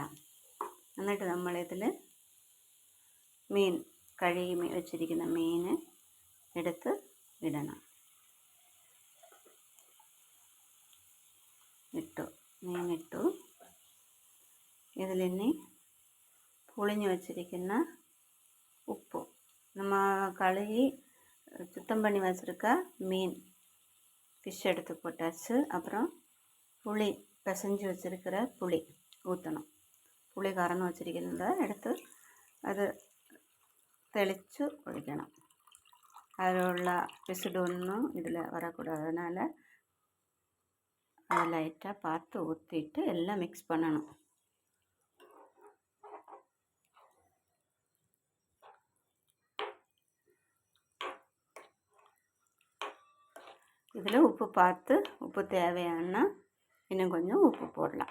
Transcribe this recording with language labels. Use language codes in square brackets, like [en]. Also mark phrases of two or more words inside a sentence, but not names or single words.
[ml] എന്നിട്ട് നമ്മളിതിൽ കഴുകി വെച്ചിരിക്കുന്ന മീൻ എടുത്ത് ഇടണം. മീനിട്ടു. ഇതിലിനി പുളിഞ്ഞു [ta] வச்சிருக்கிற உப்பு, நம்ம கழுவி சுத்தம் பண்ணி வச்சுருக்க மீன் ஃபிஷ் எடுத்து போட்டாச்சு. அப்புறம் புளி பிசைஞ்சு வச்சுருக்கிற புளி ஊற்றணும். [ml] പുളി കറന്ന് വച്ചിരിക്കുന്നത് എടുത്ത് അത് തെളിച്ച് ഒഴിക്കണം. അതിലുള്ള പിസിഡൊന്നും ഇതിൽ வரக்கூடாது. [ta] அதனால் அதை லைட்டாக பார்த்து ஊற்றிட்டு எல்லாம் மிக்ஸ் பண்ணணும். இதில் உப்பு தேவையான இன்னும் கொஞ்சம் உப்பு போடலாம்.